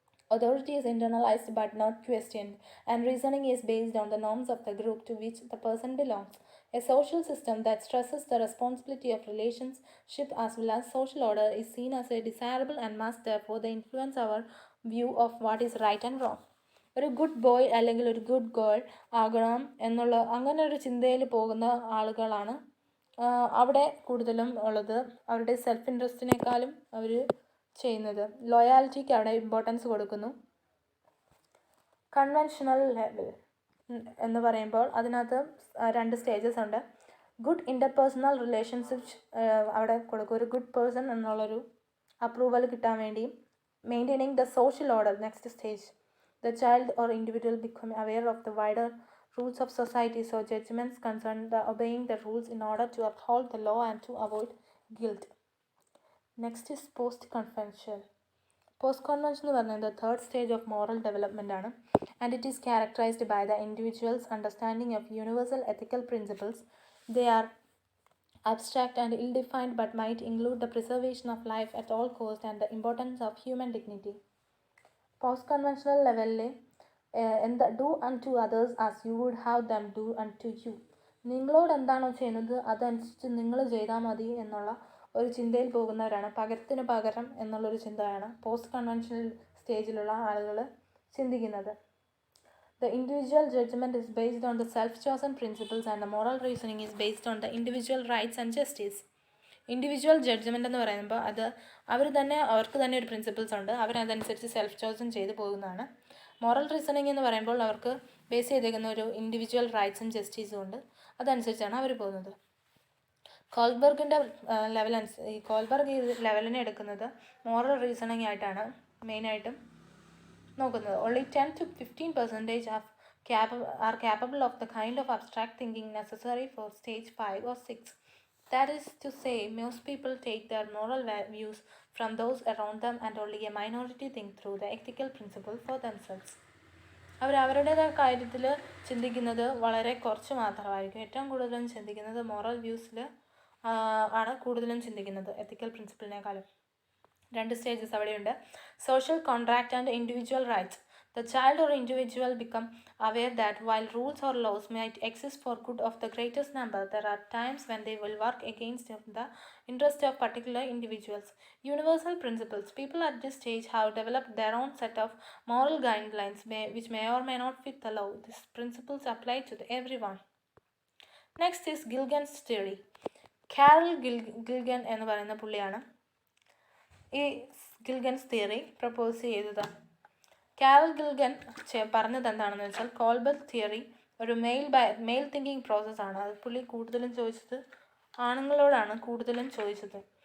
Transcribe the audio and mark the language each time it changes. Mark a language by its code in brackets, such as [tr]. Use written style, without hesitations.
[en] Authority is internalized but not questioned, and reasoning is based on the norms of the group to which the person belongs. A social system that stresses the responsibility of relationship as well as social order is seen as a desirable and must therefore influence our view of what is right and wrong. [ml] ഒരു good boy അല്ലെങ്കിൽ ഒരു good girl ആകണം എന്നുള്ള അങ്ങനെ ഒരു ചിന്തയിൽ പോകുന്ന ആളുകളാണ് അവിടെ കൂടുതലും ഉള്ളത്. അവരുടെ സെൽഫ് ഇൻട്രസ്റ്റിനേക്കാളും അവർ ചെയ്യുന്നത് ലോയാലിറ്റിക്ക് അവിടെ ഇമ്പോർട്ടൻസ് കൊടുക്കുന്നു. കൺവെൻഷണൽ ലെവൽ എന്ന് പറയുമ്പോൾ അതിനകത്ത് 2 സ്റ്റേജസ് ഉണ്ട്. ഗുഡ് ഇൻ്റർപേഴ്സണൽ റിലേഷൻഷിപ്സ് അവിടെ കൊടുക്കും. ഒരു ഗുഡ് പേഴ്സൺ എന്നുള്ളൊരു അപ്രൂവൽ കിട്ടാൻ വേണ്ടിയും maintaining the social order next stage. [en] The child or individual become aware of the wider rules of society, so judgments concern obeying the rules in order to uphold the law and to avoid guilt. Next is post-conventional. Post-conventional [ml] എന്ന് പറയുന്നത് [en] the third stage of moral development [ml] ആണ്, [en] and it is characterized by the individual's understanding of universal ethical principles. They are abstract and ill-defined but might include the preservation of life at all cost and the importance of human dignity. Post conventional ലെവലിൽ do unto others as you would have them do unto you. [ml] നിങ്ങളോട് എന്താണോ ചെയ്യുന്നത് അതനുസരിച്ച് നിങ്ങൾ ചെയ്താൽ മതി എന്നുള്ള ഒരു ചിന്തയിൽ പോകുന്നവരാണ്. പകരത്തിന് പകരം എന്നുള്ളൊരു ചിന്തയാണ് പോസ്റ്റ് കൺവെൻഷണൽ സ്റ്റേജിലുള്ള ആളുകൾ ചിന്തിക്കുന്നത്. [en] The individual judgment is based on the self-chosen principles and the moral reasoning is based on the individual rights and justice. [ml] Individual judgement എന്ന് പറയുമ്പോൾ അത് അവർക്ക് തന്നെ ഒരു പ്രിൻസിപ്പിൾസ് ഉണ്ട്. അവരതനുസരിച്ച് സെൽഫ് ചോയ്സും ചെയ്ത് പോകുന്നതാണ്. മോറൽ റീസണിങ് എന്ന് പറയുമ്പോൾ അവർക്ക് ബേസ് ചെയ്തേക്കുന്ന ഒരു ഇൻഡിവിജ്വൽ റൈറ്റ്സും ജസ്റ്റിസും ഉണ്ട്. അതനുസരിച്ചാണ് അവർ പോകുന്നത്. കോൾബർഗിൻ്റെ കോൾബർഗ് ഈ ലെവലിനെ എടുക്കുന്നത് മോറൽ റീസണിങ് ആയിട്ടാണ് മെയിനായിട്ടും നോക്കുന്നത്. [en] Only 10 to 15% are capable of the kind of abstract thinking necessary for stage 5 or 6. That is to say, most people take their moral views from those around them and only a minority think through the ethical principle for themselves. [ml] അവരുടേതായ കാര്യത്തിൽ ചിന്തിക്കുന്നത് വളരെ കുറച്ച് മാത്രമായിരിക്കും. ഏറ്റവും കൂടുതലും ചിന്തിക്കുന്നത് moral വ്യൂസിൽ ആണ് കൂടുതലും ചിന്തിക്കുന്നത് എത്തിക്കൽ പ്രിൻസിപ്പിളിനേക്കാളും. 2 സ്റ്റേജസ് അവിടെയുണ്ട്. [en] Social contract and individual rights. The child or individual become aware that while rules or laws might exist for good of the greatest number, there are times when they will work against the interest of particular individuals. Universal principles. People at this stage have developed their own set of moral guidelines which may or may not fit the law. These principles apply to everyone. Next is Gilgan's theory. [ml] Carol Gilgan എന്ന് പറയുന്ന പുള്ളിയാണ് ഈ ഗിൽഗൻസ് theory propose ചെയ്തത്. Carol ഗിൽഗൻ പറഞ്ഞത് എന്താണെന്ന് വെച്ചാൽ Kohlberg theory ഒരു mail thinking പ്രോസസ്സാണ്. അത് പുള്ളി കൂടുതലും ചോദിച്ചത് ആണുങ്ങളോടാണ് കൂടുതലും ചോദിച്ചത്.